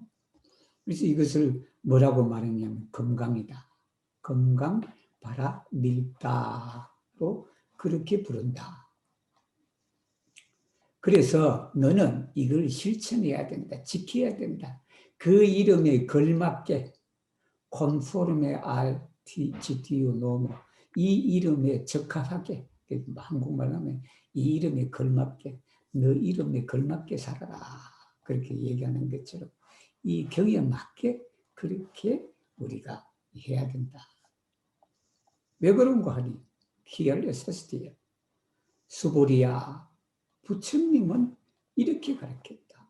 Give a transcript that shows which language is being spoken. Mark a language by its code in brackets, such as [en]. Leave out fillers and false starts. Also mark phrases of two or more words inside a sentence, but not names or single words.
[ko] 그래서 이것을 뭐라고 말했냐면 금강이다. 금강 바라 밀다로 그렇게 부른다. 그래서 너는 이걸 실천해야 된다. 지켜야 된다. 그 이름에 걸맞게 [eo] conforme al GTU [ko] 노모 이 이름에 적합하게 한국말 하면 이 이름에 걸맞게 너 이름에 걸맞게 살아라. 그렇게 얘기하는 것처럼 이 경에 맞게 그렇게 우리가 해야 된다. 왜 그런가 하니 히알레스티야 수보리야 부처님은 이렇게 가르쳤다.